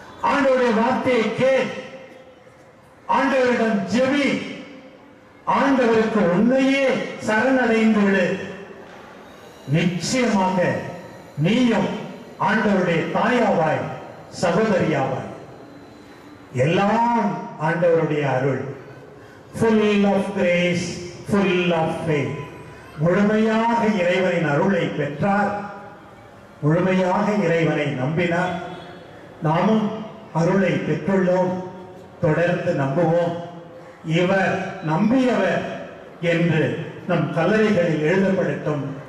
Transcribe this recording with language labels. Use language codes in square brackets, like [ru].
[ta] ஆண்டவருடைய வார்த்தையை கேள், ஆண்டவரிடம் ஜெபி, ஆண்டவருக்கு உன்னையே சரணடைந்து விடு. நிச்சயமாக நீயும் ஆண்டவருடைய தாயாவாய், சகோதரியாவாய். எல்லாம் ஆண்டவருடைய அருள். [en] full of grace, full of faith. [ta] முழுமையாக இறைவனின் அருளை பெற்றார், முழுமையாக இறைவனை நம்பினார். நாமும் அருளை பெற்றுள்ளோம், தொடர்ந்து நம்புவோம். இவர் நம்பியவர் என்று நம் கல்லறைகளில் எழுதப்படட்டும்.